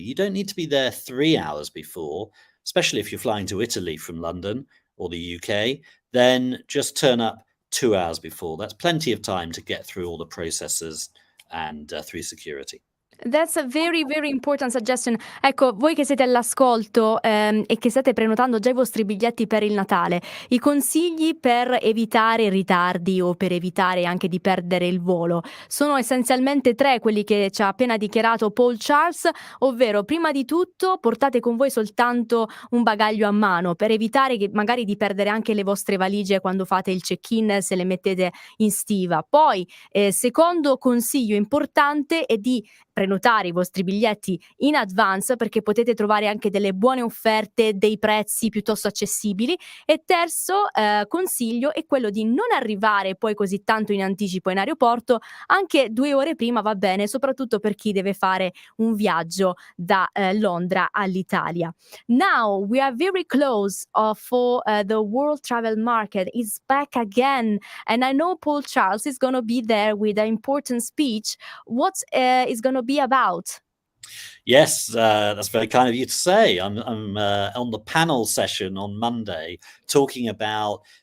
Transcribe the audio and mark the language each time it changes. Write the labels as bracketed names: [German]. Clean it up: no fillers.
[English] You don't need to be there 3 hours before, especially if you're flying to Italy from London or the UK. Then just turn up 2 hours before. That's plenty of time to get through all the processes and through security. That's a very, very important suggestion. [Italian] Ecco, voi che siete all'ascolto, e che state prenotando già i vostri biglietti per il Natale, i consigli per evitare ritardi o per evitare anche di perdere il volo sono essenzialmente 3, quelli che ci ha appena dichiarato Paul Charles, ovvero: prima di tutto portate con voi soltanto un bagaglio a mano per evitare che magari di perdere anche le vostre valigie quando fate il check-in, se le mettete in stiva. Poi, secondo consiglio importante è di prenotare i vostri biglietti [English] in advance, [Italian] perché potete trovare anche delle buone offerte, dei prezzi piuttosto accessibili. E terzo consiglio è quello di non arrivare poi così tanto in anticipo in aeroporto, anche 2 ore prima va bene, soprattutto per chi deve fare un viaggio da Londra all'Italia. [English] Now we are very close for the world travel market is back again, and I know Paul Charles is going to be there with an important speech. What is going to be about? Yes, that's very kind of you to say. I'm on the panel session on Monday talking about